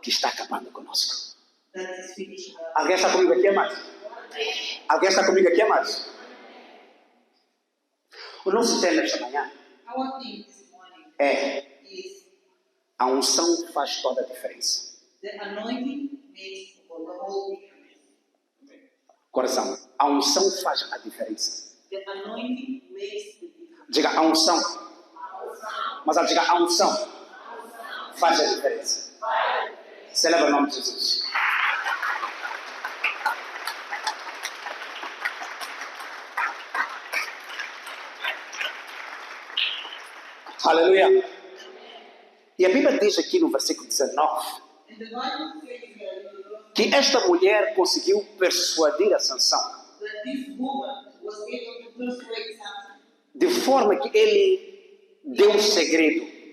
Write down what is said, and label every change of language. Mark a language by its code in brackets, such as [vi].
[pt] que está acabando conosco? [en] that is finishing us. [pt] Alguém está comigo aqui, amados? Alguém está comigo aqui, amados? O nosso tema esta manhã [en] Our theme this morning [pt] é: [en] is [pt] a unção faz toda a diferença. [en] the anointing makes for the whole difference. [pt] Coração, a unção faz a diferença. [en] The anointing makes the difference. [pt] Diga a unção. Mas ela diga a unção faz a diferença. Celebra o nome de Jesus. Aleluia. E a Bíblia diz aqui no versículo 19 [en] And the Bible says that [pt] que esta mulher conseguiu persuadir a Sansão [en] this woman was able to persuade Samson [pt] de forma que ele deu um segredo